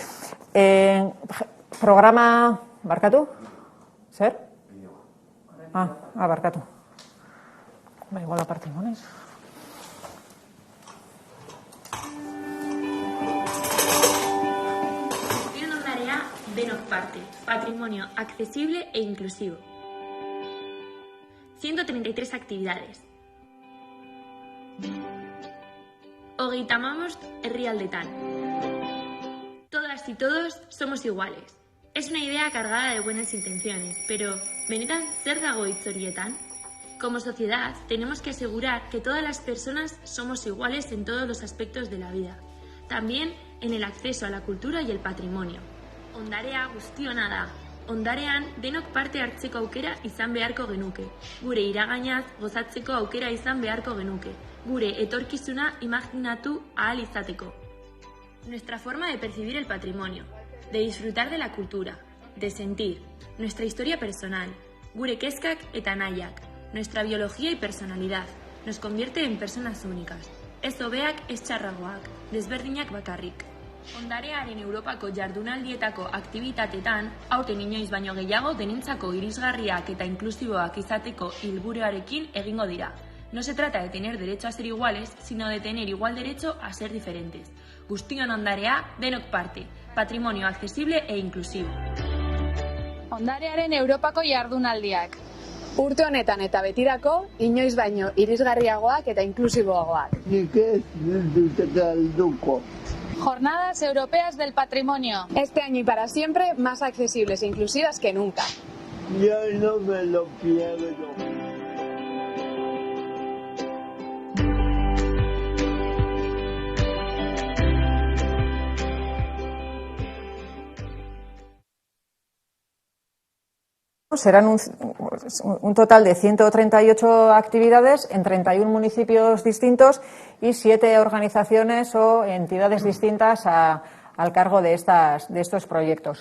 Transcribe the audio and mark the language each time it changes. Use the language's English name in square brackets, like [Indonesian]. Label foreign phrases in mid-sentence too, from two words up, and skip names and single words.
[Basque] Programa, barkatu? Zer? [Spanish] Barkatu. Igual apartimos, ¿no? [Basque] Denok parte, [Spanish] patrimonio accesible e inclusivo. 133 actividades. 35 herrialdetan. Todas y todos somos iguales. Es una idea cargada de buenas intenciones, pero [Basque] benetan zer dago hitz horietan? [Spanish] Como sociedad, tenemos que asegurar que todas las personas somos iguales en todos los aspectos de la vida, también en el acceso a la cultura y el patrimonio. [Basque] Ondarea guztiona da. Ondarean denok parte hartzeko aukera izan beharko genuke. Gure iragainaz gozatzeko aukera izan beharko genuke. Gure etorkizuna imaginatu ahal izateko. [Spanish] Nuestra forma de percibir el patrimonio, de disfrutar de la cultura, de sentir, nuestra historia personal, [Basque] gure kezkak eta nahiak, [Spanish] nuestra biología y personalidad, nos convierte en personas únicas. [Basque] Ez hobeak, ez txarragoak, desberdinak bakarrik. Ondarearen Europako jardunaldietako aktibitatetan, aurten inoiz baino gehiago denintzako irisgarriak eta inklusiboak izateko helburuarekin egingo dira. [Spanish] No se trata de tener derecho a ser iguales, sino de tener igual derecho a ser diferentes. [Basque] Guztion ondarea, denok parte, [Spanish] patrimonio accesible e inclusivo. [Basque] Ondarearen Europako jardunaldiak. Urte honetan eta betirako, inoiz baino irisgarriagoak eta inklusiboagoak. Nik ez dut galduko. [Spanish] Jornadas Europeas del Patrimonio. Este año y para siempre, más accesibles e inclusivas que nunca. Yo no me lo pierdo. Serán un total de 138 actividades en 31 municipios distintos y 7 organizaciones o entidades distintas al cargo de estos proyectos.